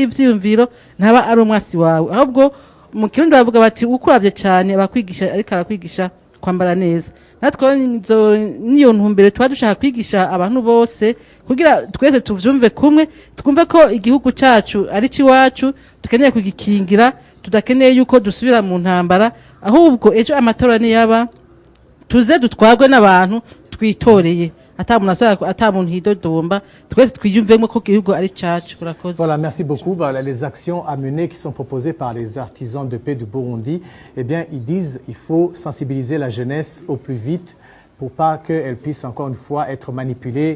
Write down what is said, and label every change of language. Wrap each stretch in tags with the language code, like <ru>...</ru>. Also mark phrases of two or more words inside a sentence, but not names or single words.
<rn>ivyiyumviro ntaba ari umwasi wawe ahubwo mu kirundi bavuga bati ukuravye cyane abakwigisha ariko arakwigisha kwambara neza natwe niyo ntumbere tuba dushaka kwigisha abantu bose kugira twese tuvyumve kumwe twumve ko igihugu cacu ari ciwacu tukeneye kugikingira tudakeneye yuko dusubira mu ntambara ahubwo ejo amatora ni yaba tuze dutwagwe n'abantu twitoreye</rn> <fr>Voilà, merci beaucoup. Les actions à mener qui sont proposées par les artisans de paix du Burundi, eh bien, ils disent qu'il faut sensibiliser la jeunesse au plus vite pour pas qu'elle puisse encore une fois être manipulée.</fr>